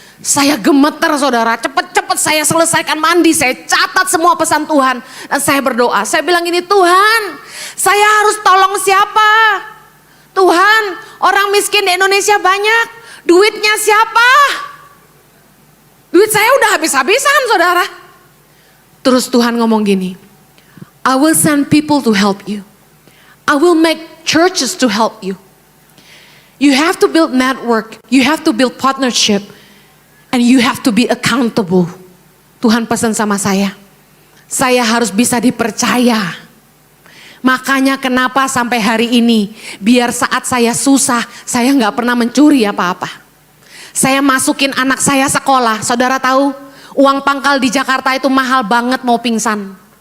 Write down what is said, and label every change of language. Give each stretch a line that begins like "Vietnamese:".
Indonesian: Saya gemeter saudara, cepet-cepet saya selesaikan mandi, saya catat semua pesan Tuhan. Dan saya berdoa, saya bilang gini, Tuhan saya harus tolong siapa? Tuhan, orang miskin di Indonesia banyak, duitnya siapa? Duit saya udah habis-habisan saudara. Terus Tuhan ngomong gini,
English: I will send people to help you. I will make churches to help you. You have to build network, you have to build partnership. And you have to be accountable.
Indonesian: Tuhan pesan sama saya harus bisa dipercaya. Makanya kenapa sampai hari ini, biar saat saya susah, saya nggak pernah mencuri apa-apa. Saya masukin anak saya sekolah, saudara tahu, uang pangkal di Jakarta itu mahal banget mau pingsan.